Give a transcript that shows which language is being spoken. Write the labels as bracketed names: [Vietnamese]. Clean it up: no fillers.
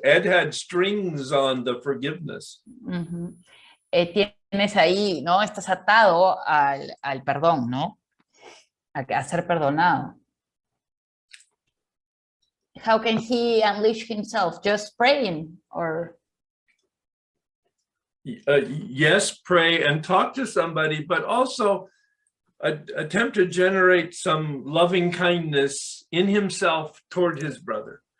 [English] Ed had strings on the forgiveness. [Spanish] Tienes ahí, ¿no? Estás atado al perdón, ¿no? A ser perdonado. [English] How can he unleash himself? Just praying or... Yes, pray and talk to somebody, but also attempt to generate some loving kindness in himself toward his brother.